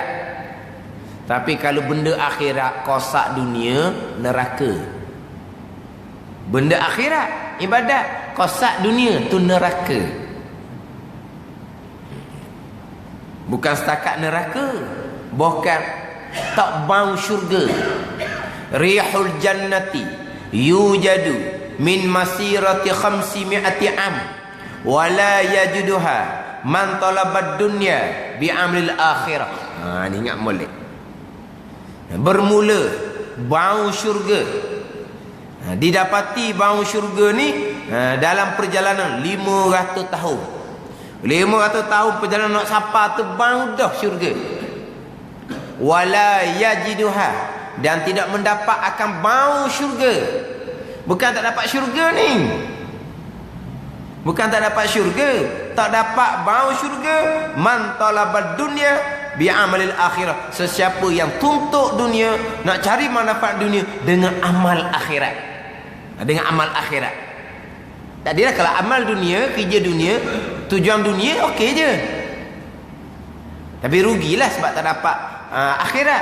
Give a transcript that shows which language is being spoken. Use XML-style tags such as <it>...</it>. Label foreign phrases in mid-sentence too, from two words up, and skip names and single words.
<ms>Tapi kalau benda akhirat kosak dunia, neraka. Benda akhirat ibadat, kosak dunia tu neraka. Bukan setakat neraka, bahkan tak bau syurga.</ms> <ar>ريح الجنة يوجد من مسيرة 500 عام ولا يجدها من طلب الدنيا بأمر الآخرة.</ar> <ms>Ni ingat molek. Bermula bau syurga. Didapati bau syurga ni dalam perjalanan 500 tahun. 500 tahun perjalanan nak sampai tu bau dah syurga.</ms> <ar>ولا يجدها,</ar> <ms>dan tidak mendapat akan bau syurga. Bukan tak dapat syurga ni. Bukan tak dapat syurga, tak dapat bau syurga.</ms> <ar>من طلب الدنيا بعمل الآخرة.</ar> <ms>Sesiapa yang tuntut dunia, nak cari manfaat dunia dengan amal akhirat. Dengan amal akhirat. Tadilah kalau amal dunia, kerja dunia, tujuan dunia okey je. Tapi rugilah sebab tak dapat akhirat.</ms>